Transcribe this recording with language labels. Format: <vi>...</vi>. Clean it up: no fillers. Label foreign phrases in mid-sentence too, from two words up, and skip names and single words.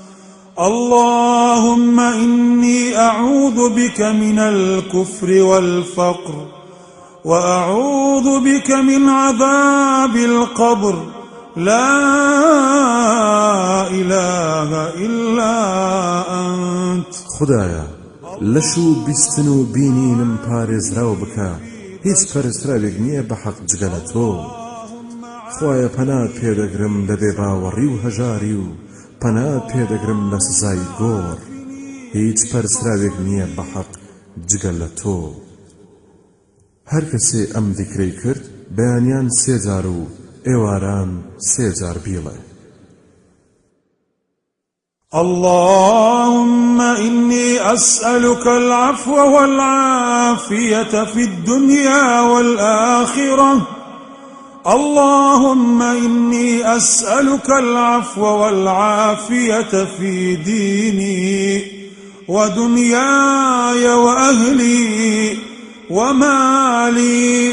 <ar>اللهم إني أعوذ بك من الكفر والفقر وأعوذ بك من عذاب القبر لا إله إلا أنت.</ar> <ckb>خدایا لشو بیستن و بینینم پارێزراو بکە هیچ پەرستراوێک نییە بە حەق جگە لە تۆ. خوایە پەنات پێدەگرم لە بێباوەڕی و هەژاری و پەنات پێدەگرم لە سزای گۆڕ. هیچ پەرستراوێک نییە بە حەق جگە لە تۆ. هەر کەسێ ئەم دیکرەی کرد بەیانیان سێ جار و ئێواران سێ جار بیڵێ.</ckb> <ar>اللهم إني أسألك العفو والعافية في الدنيا والآخرة. اللهم إني أسألك العفو والعافية في ديني ودنياي وأهلي ومالي.</ar>